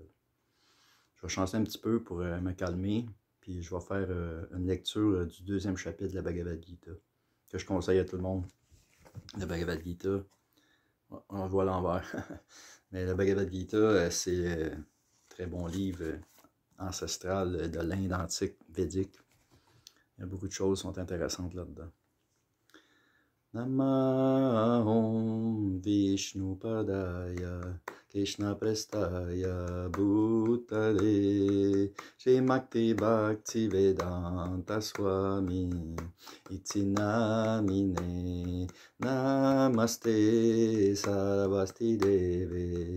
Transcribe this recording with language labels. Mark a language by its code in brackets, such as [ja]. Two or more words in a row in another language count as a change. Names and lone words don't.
[fr] Je vais chanter un petit peu pour me calmer, puis je vais faire une lecture du 2e chapitre de la Bhagavad Gita, que je conseille à tout le monde. La Bhagavad Gita, on le voit à l'envers. Mais la Bhagavad Gita, c'est un très bon livre ancestral de l'Inde antique védique. Il y a beaucoup de choses qui sont intéressantes là-dedans. [sa] Namahom Vishnupadaya Krishna Prestaya Bhutale Srimakti Bhakti Vedanta Swami Iti Namine Namaste Sarvasti Deve